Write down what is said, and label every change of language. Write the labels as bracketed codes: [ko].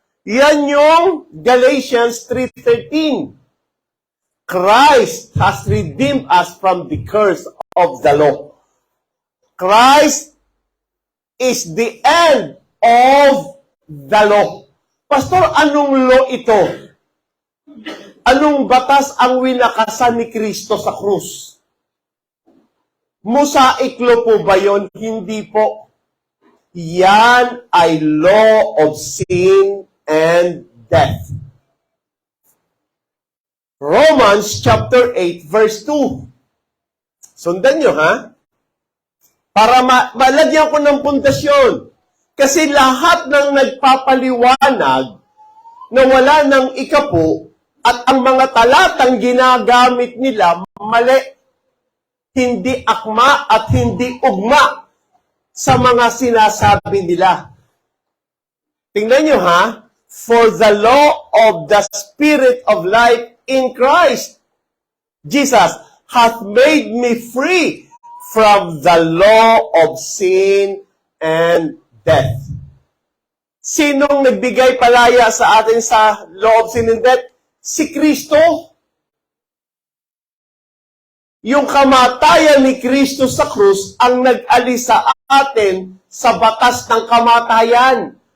[tl] Yan yung Galatians 3:13. [en] Christ has redeemed us from the curse of the law. Christ is the end of the law. [tl] Pastor, anong law ito? Anong batas ang winakasan ni Kristo sa krus? Mosaiklo po ba yun? Hindi po. Yan ay [en] law of sin and death. [tl] Romans chapter 8 verse 2. Sundan nyo, ha? Para malagyan ko ng pundasyon. Kasi lahat ng nagpapaliwanag na wala ng ikapo at ang mga talatang ginagamit nila mali, hindi akma at hindi ugma sa mga sinasabi nila. Tingnan nyo, ha? [en] For the law of the Spirit of life in Christ Jesus hath made me free from the law of sin and death. [tl] Sinong nagbigay palaya sa atin sa [en] law of sin and death? [tl] Si Kristo. Yung kamatayan ni Kristo sa krus ang nag-alis sa atin sa batas ng kamatayan.